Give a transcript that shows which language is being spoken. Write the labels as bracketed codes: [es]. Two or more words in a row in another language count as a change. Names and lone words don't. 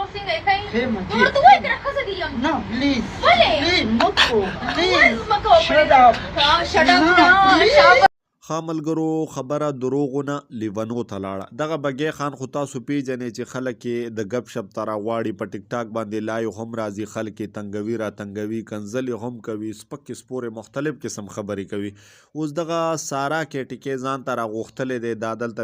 [ps] څنګه یې ښایي خیر مچې. نو ورته وایي که نه ښځه دې یم [en] No, please. [ps] ولې [en] Please, مکو. Please. [ps] مکو [en] Shut up. shut up No, [ps] نه [en] please. [ps] شابه ښه ملګرو خبره دروغونه لیونو ته لاړه دغه بګې خان خو تاسو پیژنئ چې خلک یې د ګپ شپ ته راغواړي په ټیک ټاک باندې لایو هم راځي خلک یې تنګوي را تنګوي کنځلې هم کوي سپکې سپورې مختلف قسم خبرې کوي اوس دغه سارا کېټیکې ځان ته راغوښتلی دی دا دلته